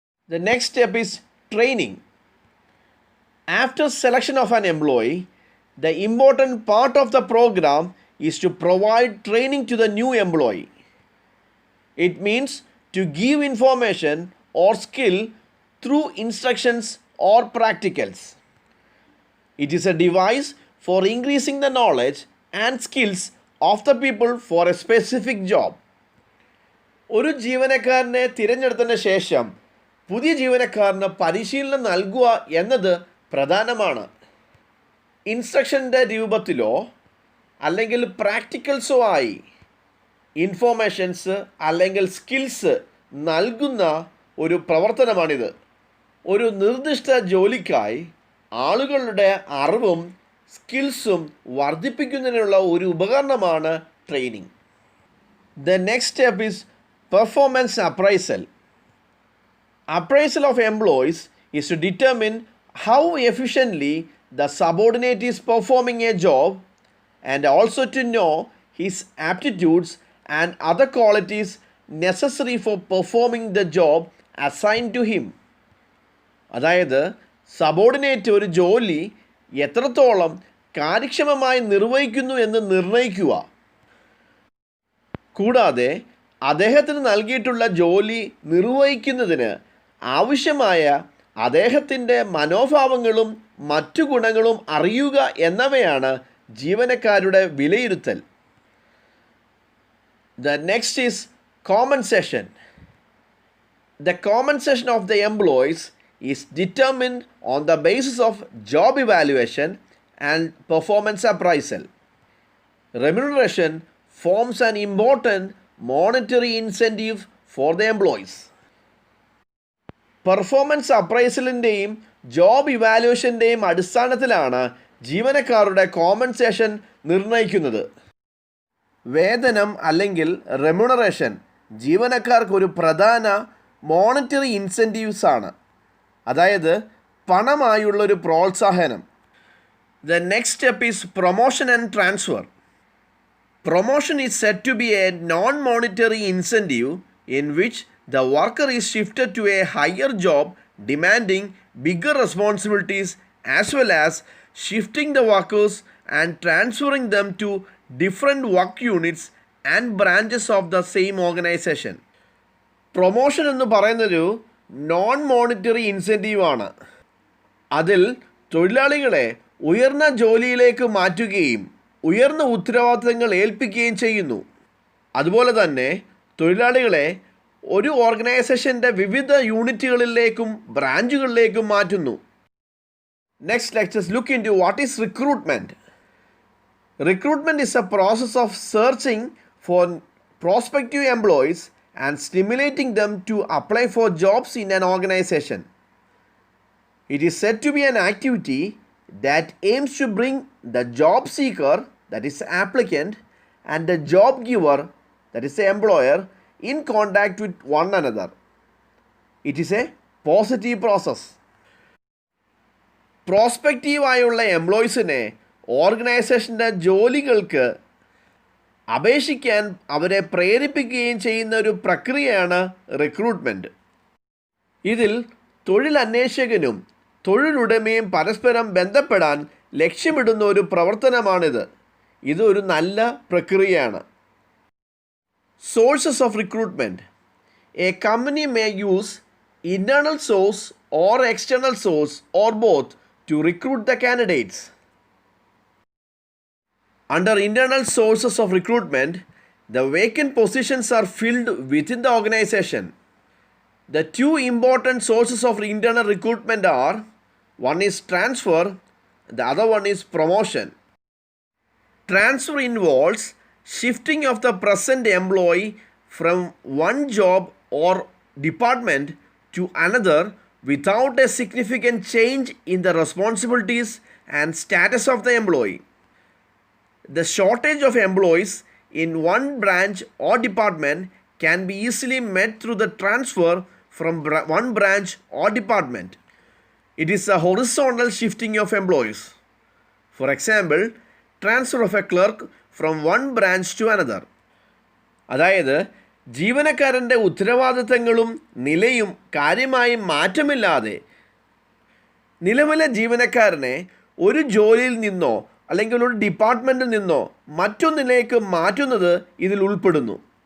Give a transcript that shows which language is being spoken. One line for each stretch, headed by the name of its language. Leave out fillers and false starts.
English: The next step is training. After selection of an employee, the important part of the program is to provide training to the new employee. It means to give information or skill through instructions or practicals. It is a device for increasing the knowledge and skills of the people for a specific job.
Malayalam: ഒരു ജീവനക്കാരനെ തിരഞ്ഞെടുത്തതിന് ശേഷം പുതിയ ജീവനക്കാരന് പരിശീലനം നൽകുക എന്നത് പ്രധാനമാണ്. ഇൻസ്ട്രക്ഷൻ്റെ രൂപത്തിലോ അല്ലെങ്കിൽ പ്രാക്ടിക്കൽസോ ആയി ഇൻഫോർമേഷൻസ് അല്ലെങ്കിൽ സ്കിൽസ് നൽകുന്ന ഒരു പ്രവർത്തനമാണിത്. ഒരു നിർദ്ദിഷ്ട ജോലിക്കായി ആളുകളുടെ അറിവും സ്കിൽസും വർദ്ധിപ്പിക്കുന്നതിനുള്ള ഒരു ഉപകരണമാണ് training.
English: The next step is performance appraisal. Appraisal of employees is to determine how efficiently the subordinate is performing a job and also to know his aptitudes and other qualities necessary for performing the job assigned to him.
Malayalam: അതായത് subordinate ഒരു ജോലി എത്രത്തോളം കാര്യക്ഷമമായി നിർവഹിക്കുന്നു എന്ന് നിർണ്ണയിക്കുക. കൂടാതെ അദ്ദേഹത്തിന് നൽകിയിട്ടുള്ള ജോലി നിർവഹിക്കുന്നതിന് ആവശ്യമായ അദ്ദേഹത്തിൻ്റെ മനോഭാവങ്ങളും മറ്റു ഗുണങ്ങളും അറിയുക എന്നവയാണ് ജീവനക്കാരുടെ വിലയിരുത്തൽ.
English: The next is compensation. The compensation of the employees is determined on the basis of job evaluation and performance appraisal. Remuneration forms an important monetary incentive for the employees.
Malayalam: Performance അപ്രൈസലിൻ്റെയും job ഇവാലുവേഷൻ്റെയും അടിസ്ഥാനത്തിലാണ് ജീവനക്കാരുടെ compensation നിർണ്ണയിക്കുന്നത്. വേതനം അല്ലെങ്കിൽ remuneration ജീവനക്കാർക്ക് ഒരു പ്രധാന monetary incentives ആണ്, അതായത് പണമായുള്ളൊരു പ്രോത്സാഹനം.
English: The next step is promotion and transfer. Promotion is said to be a non-monetary incentive in which the worker is shifted to a higher job demanding bigger responsibilities, as well as shifting the workers and transferring them to different work units and branches of the same organization.
Malayalam: Promotion എന്ന് പറയുന്നൊരു non monetary incentive ആണ്. അതിൽ തൊഴിലാളികളെ ഉയർന്ന ജോലിയിലേക്ക് മാറ്റുകയും ഉയർന്ന ഉത്തരവാദിത്തങ്ങൾ ഏൽപ്പിക്കുകയും ചെയ്യുന്നു. അതുപോലെ തന്നെ തൊഴിലാളികളെ ഒരു ഓർഗനൈസേഷൻ്റെ വിവിധ യൂണിറ്റുകളിലേക്കും ബ്രാഞ്ചുകളിലേക്കും മാറ്റുന്നു.
English: Next lectures look into what is recruitment. Recruitment is a process of searching for prospective employees and stimulating them to apply for jobs in an organization. It is said to be an activity that aims to bring the job seeker, that is applicant, and the job giver, that is the employer, in contact with one another. It is a positive process.
Malayalam: പ്രോസ്പെക്റ്റീവായുള്ള എംപ്ലോയീസിനെ ഓർഗനൈസേഷൻ്റെ ജോലികൾക്ക് അപേക്ഷിക്കാൻ അവരെ പ്രേരിപ്പിക്കുകയും ചെയ്യുന്ന ഒരു പ്രക്രിയയാണ് recruitment. ഇതിൽ തൊഴിലന്വേഷകനും തൊഴിലുടമയും പരസ്പരം ബന്ധപ്പെടാൻ ലക്ഷ്യമിടുന്ന ഒരു പ്രവർത്തനമാണിത്. ഇത് ഒരു നല്ല പ്രക്രിയയാണ്.
English: Sources of recruitment. A company may use internal source or external source or both to recruit the candidates. Under internal sources of recruitment, the vacant positions are filled within the organization. The two important sources of internal recruitment are, one is transfer, the other one is promotion. Transfer involves shifting of the present employee from one job or department to another without a significant change in the responsibilities and status of the employee. The shortage of employees in one branch or department can be easily met through the transfer from one branch or department. It is a horizontal shifting of employees. For example, transfer of a clerk from one branch to another.
Malayalam: അതായത് ജീവനക്കാരൻ്റെ ഉത്തരവാദിത്തങ്ങളും നിലയും കാര്യമായി മാറ്റമില്ലാതെ നിലവിലെ ജീവനക്കാരനെ ഒരു ജോലിയിൽ നിന്നോ അല്ലെങ്കിൽ ഒരു ഡിപ്പാർട്ട്മെൻറ്റിൽ നിന്നോ മറ്റൊന്നിലേക്ക് മാറ്റുന്നത് ഇതിൽ ഉൾപ്പെടുന്നു.